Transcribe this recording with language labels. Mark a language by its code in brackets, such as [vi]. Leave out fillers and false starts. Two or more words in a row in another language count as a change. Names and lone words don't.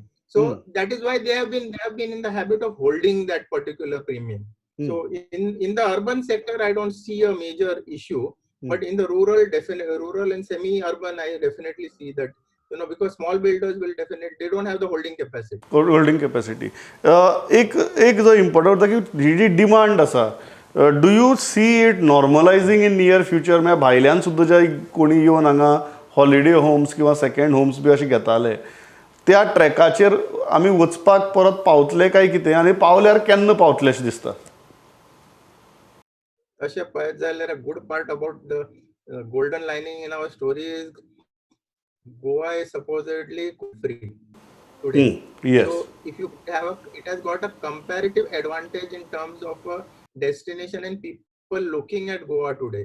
[en] So that is why they have been in the habit of holding that particular premium. So in the urban sector, I don't see a major issue, but in the rural and semi-urban, I definitely see that, because small builders will they don't have the holding capacity. [kok] एक जो इम्पॉर्टंट होता की ही जी डिमांड आसा, [en] do you see it normalising in near future? [kok] म्हणजे भायल्यान सुद्दां जे कोणी येवन हांगा [en] holiday homes [kok] किंवा [en] second homes [kok] बी अशे घेताले, त्या ट्रॅकाचेर आमी वचपाक परत पावतले काय कितें, आनी पावल्यार केन्ना पावतले अशें दिसता? अशें पळयत जाल्यार [en] good part about the golden lining in our story is Goa is supposedly free today. Yes. So if you have it has got a comparative advantage in terms of a destination and people looking at Goa today.